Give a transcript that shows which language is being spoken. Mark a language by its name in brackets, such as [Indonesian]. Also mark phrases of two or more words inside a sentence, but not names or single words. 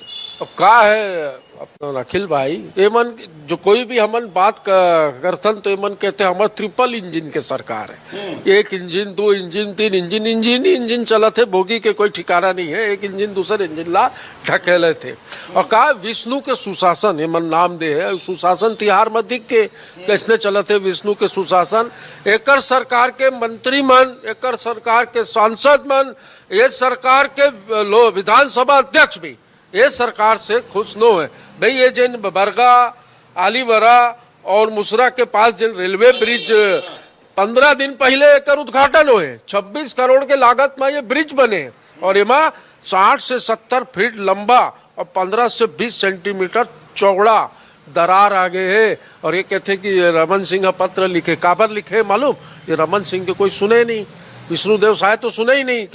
[Chhattisgarhi] अब का है अपना अखिल भाई, ये मन जो कोई भी हमन बात करथन तो ये मन कहते हैं हमारे [English] triple engine [Chhattisgarhi] के सरकार है, 1 इंजन 2 इंजन 3 इंजन, इंजन चलत है, बोगी के कोई ठिकाना नहीं है, एक इंजन दूसरे इंजन ला ढकेले थे। और का विष्णु के सुशासन ये मन नाम दे है, सुशासन तिहार में दिख के कैसने चलत है विष्णु के सुशासन। एकर सरकार के मंत्री मन, एकर सरकार के सांसद मन, ये सरकार के विधानसभा अध्यक्ष भी ये सरकार से खुश न है। भाई ये जिन बरगा, आलीवरा और मुसरा के पास जिन रेलवे ब्रिज 15 दिन पहले एक उद्घाटन हुए, 26 करोड़ के लागत में ये ब्रिज बने और इमा 60 से 70 फीट लंबा और 15 से 20 सेंटीमीटर चौड़ा दरार आगे है। और ये कहते कि रमन सिंह पत्र लिखे, काबर लिखे मालूम, ये रमन सिंह के कोई सुने नहीं, विष्णुदेव साय तो सुने ही नहीं।